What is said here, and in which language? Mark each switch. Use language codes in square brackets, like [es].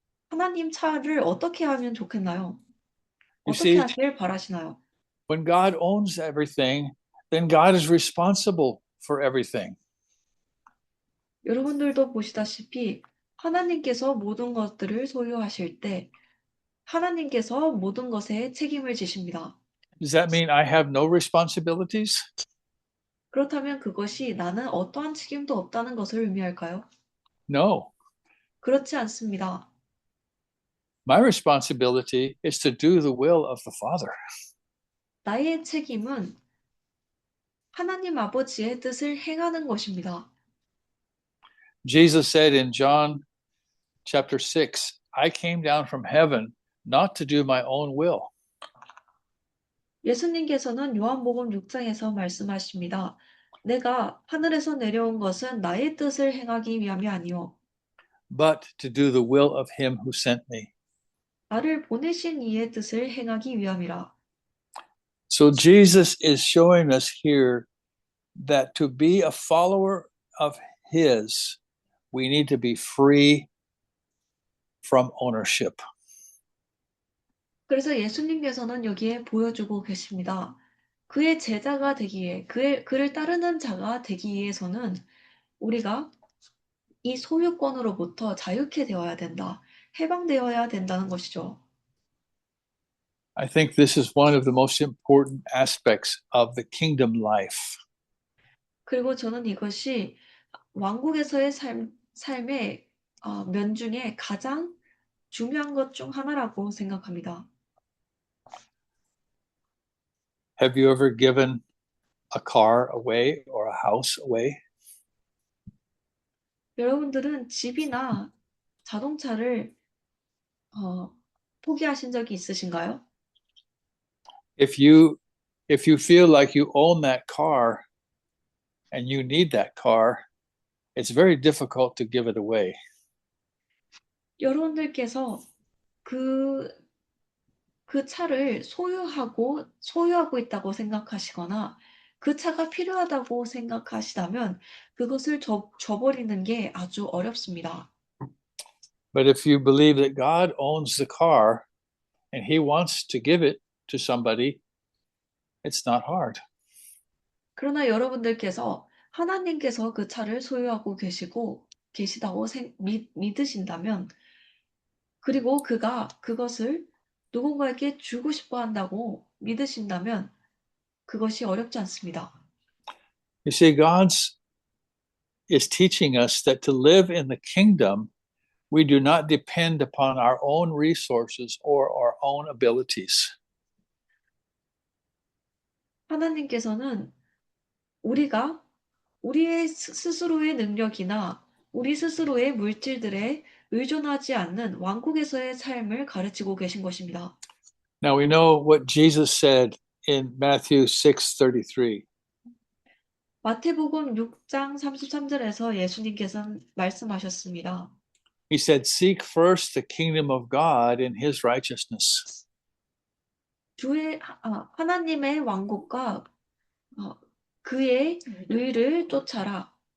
[ko] 하나님 차를 어떻게 하면 좋겠나요? [en] You [ko] 어떻게 [en] see, [ko] 하길 바라시나요? [en] when God owns everything, then God is responsible for everything. [ko] 여러분들도 보시다시피 하나님께서 모든 것들을 소유하실 때 하나님께서 모든 것에 책임을 지십니다. [en] Does that mean I have no responsibilities? [ko] 그렇다면 그것이 나는 어떠한 책임도 없다는 것을 의미할까요? [en] No. [ko] 그렇지 않습니다. [en] My responsibility is to do the will of the Father. [ko] 나의 책임은 하나님 아버지의 뜻을 행하는 것입니다. [en] Jesus said in John chapter 6, I came down from heaven not to do my own will. [ko] 예수님께서는 요한복음 6장에서 말씀하십니다. 내가 하늘에서 내려온 것은 나의 뜻을 행하기 위함이 아니요 [en] but to do the will of him who sent me. [ko] 나를 보내신 이의 뜻을 행하기 위함이라. [en] So Jesus is showing us here that to be a follower of his, we need to be free from ownership. [ko] 그래서 예수님께서는 여기에 보여주고 계십니다. 그의 제자가 되기 위해, 그를 따르는 자가 되기 위해서는 우리가 이 소유권으로부터 자유케 되어야 된다. 해방되어야 된다는 것이죠. [en] I think this is one of the most important aspects of the kingdom life. [ko] 그리고 저는 이것이 왕국에서의 삶의 면 중에 가장 중요한 것 중 하나라고 생각합니다. [en] Have you ever given a car away or a house away? [ko] 여러분들은 집이나 자동차를 포기하신 적이 있으신가요? [en] If you feel like you own that car and you need that car, it's very difficult to give it away. [ko] 여러분들께서 그 차를 소유하고 있다고 생각하시거나 그 차가 필요하다고 생각하시다면 그것을 줘버리는 게 아주 어렵습니다. [en] But if you believe that God owns the car and he wants to give it to somebody, it's not hard. [ko] 그러나 여러분들께서 하나님께서 그 차를 소유하고 계시다고 믿으신다면 그리고 그가 그것을 누군가에게 주고 싶어 한다고 믿으신다면 그것이 어렵지 않습니다. [en] You see, God is teaching us that to live in the kingdom, we do not depend upon our own resources or our own abilities. [ko] 하나님께서는 우리가 우리의 스스로의 능력이나 우리 스스로의 물질들에 의존하지 않는 왕국에서의 삶을 가르치고 계신 것입니다. [en] Now we know what Jesus said in Matthew 6:33. [ko] 마태복음 6장 33절에서 예수님께서는 말씀하셨습니다. [en] He said, seek first the kingdom of God and his righteousness. [ko] 하나님의 왕국과 그의 의를 쫓아라.